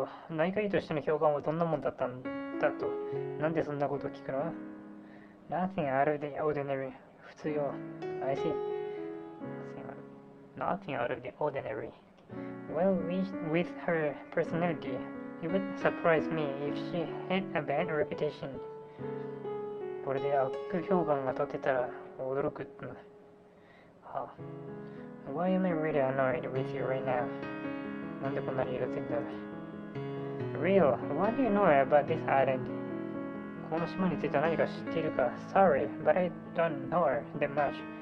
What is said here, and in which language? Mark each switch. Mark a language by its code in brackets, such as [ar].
[ja] 内科医としての評判はどんなもんだったんだと。なんでそんなことを聞くの？ [en] Nothing out of the ordinary. [ja] 普通よ。 [en] I see. Nothing out of the ordinary. Well, with her personality, it would surprise me if she had a bad reputation. [ja] これで悪評判が立ってたら驚くっての。はあ。 [en] Why am I really annoyed with you right now? [ja] なんでこんなにイラついんだ。 [en] Real, what do you know about this island? [ja] この島について何か知っているか。 [en] Sorry, but I don't know that much.